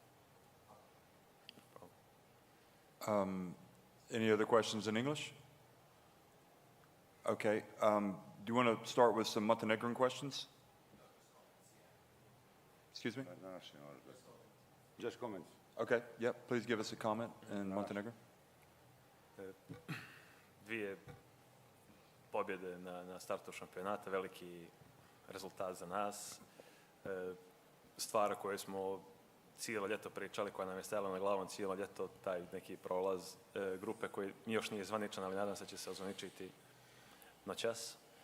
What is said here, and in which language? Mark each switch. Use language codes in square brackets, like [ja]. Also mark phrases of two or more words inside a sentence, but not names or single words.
[en] Any other questions in English? Okay. Do you want to start with some Montenegrin questions? Excuse me? Just comments. Okay, yep. Please give us a comment in Montenegro. [sr] Dvije pobjede na startu šampionata, veliki rezultat za nas. Stvar koju smo cijelo ljeto pričali, koja nam je stajala na glavom cijelo ljeto, taj neki prolaz grupe koji još nije zvaničan, ali nadam se da će se ozvaničiti noćas.